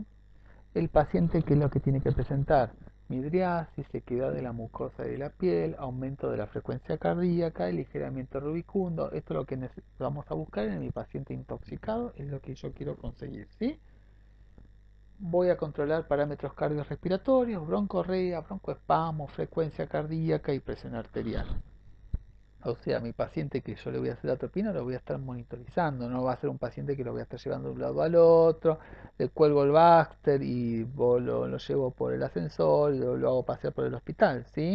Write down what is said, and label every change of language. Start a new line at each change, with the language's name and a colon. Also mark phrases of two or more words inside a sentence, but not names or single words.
Spanish: El paciente, ¿qué es lo que tiene que presentar? Midriasis, sequedad de la mucosa de la piel, aumento de la frecuencia cardíaca, aligeramiento rubicundo. Esto es lo que vamos a buscar en mi paciente intoxicado, es lo que yo quiero conseguir, ¿sí? Voy a controlar parámetros cardiorrespiratorios, broncorrea, broncoespasmo, frecuencia cardíaca y presión arterial. O sea, mi paciente que yo le voy a hacer atropina lo voy a estar monitorizando, no va a ser un paciente que lo voy a estar llevando de un lado al otro, le cuelgo el Baxter y lo llevo por el ascensor y lo hago pasear por el hospital, ¿sí?